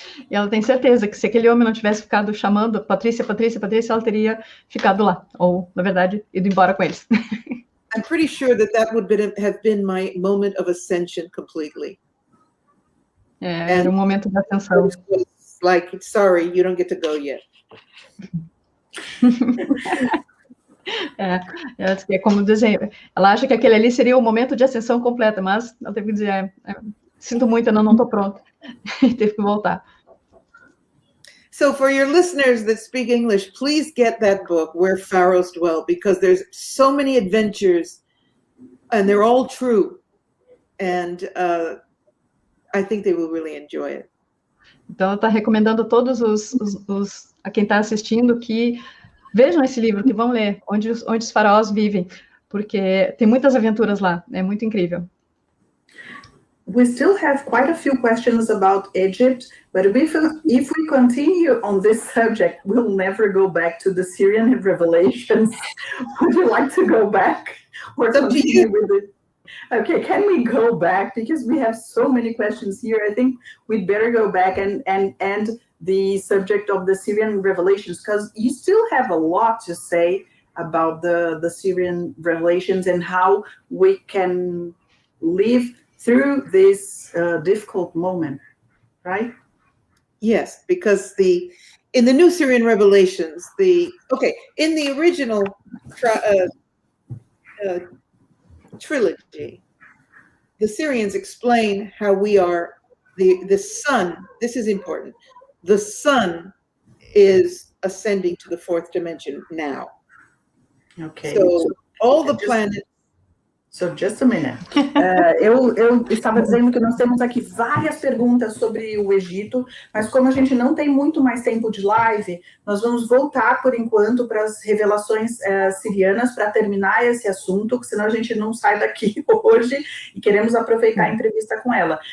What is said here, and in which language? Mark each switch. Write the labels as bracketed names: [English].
[Portuguese] E ela tem certeza que se aquele homem não tivesse ficado chamando Patrícia, Patrícia, Patrícia, ela teria ficado lá. Ou, na verdade, ido embora com eles. [English] I'm pretty sure that would have been my moment of ascension completely. [Portuguese] Era um momento de ascensão. [English] It was like, sorry, you don't get to go yet. [Portuguese] É como dizer, ela acha que aquele ali seria o momento de ascensão completa, mas ela teve que dizer, sinto muito, eu não estou pronta. Teve que voltar. [English] So for your listeners that speak English, please get that book, Where Pharaohs Dwell, because there's so many adventures and they're all true. And I think they will really enjoy it. [Portuguese] Então ela está recomendando a todos a quem está assistindo que vejam esse livro, que vão ler, onde os faraós vivem, porque tem muitas aventuras lá, é muito incrível. [English] We still have quite a few questions about Egypt, but if we continue on this subject, we'll never go back to the Syrian revelations. Would you like to go back or continue with it? Okay, can we go back? Because we have so many questions here. I think we'd better go back and end the subject of the Syrian revelations, because you still have a lot to say about the Syrian revelations and how we can live through this difficult moment, right? Yes, because in the new Syrian revelations, in the original trilogy, the Syrians explain how we are the sun. This is important. The sun is ascending to the 4th dimension now. Okay. So all the planets. So just a minute. [Portuguese] Eu estava dizendo que nós temos aqui várias perguntas sobre o Egito, mas como a gente não tem muito mais tempo de live, nós vamos voltar por enquanto para as revelações sirianas para terminar esse assunto, porque senão a gente não sai daqui hoje e queremos aproveitar a entrevista com ela.